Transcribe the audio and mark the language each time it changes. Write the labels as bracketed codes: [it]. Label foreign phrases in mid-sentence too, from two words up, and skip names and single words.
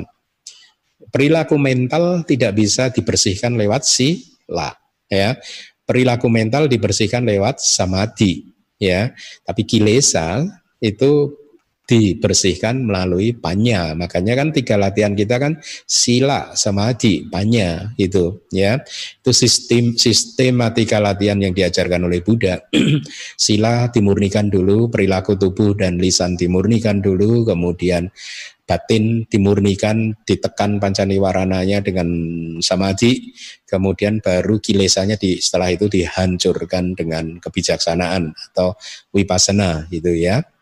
[id] Perilaku mental tidak bisa dibersihkan lewat sila, ya. Perilaku mental dibersihkan lewat samadhi, ya. Tapi kilesa itu dibersihkan melalui panya. Makanya kan 3 latihan kita kan sila, samadhi, panya gitu, ya. Itu sistematika latihan yang diajarkan oleh Buddha. Sila dimurnikan dulu, perilaku tubuh dan lisan dimurnikan dulu, kemudian batin dimurnikan, ditekan pancaniwarananya dengan samadhi, kemudian baru kilesanya setelah itu dihancurkan dengan kebijaksanaan atau vipassana gitu ya.